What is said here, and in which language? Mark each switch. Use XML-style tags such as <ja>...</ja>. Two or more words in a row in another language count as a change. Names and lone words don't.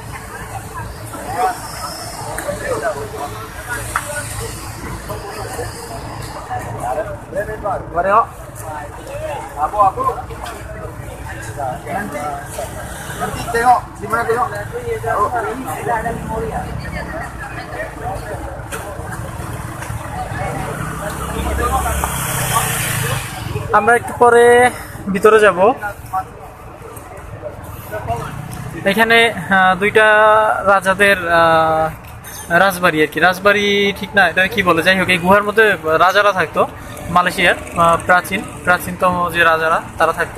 <ms>Coba tengok. Apa? Nanti tengok. Di mana tengok? Oh. Sudah ada memori ya.</ms> <bn>আমরা একটু পরে ভিতরে যাব। এখানে দুইটা রাজাদের রাজবাড়ি আর কি, রাজবাড়ি ঠিক না, এটা কি বলে, যাই হোক এই গুহার মধ্যে রাজারা থাকতো, মালয়েশিয়ার প্রাচীনতম যে রাজারা তারা থাকতো।</bn>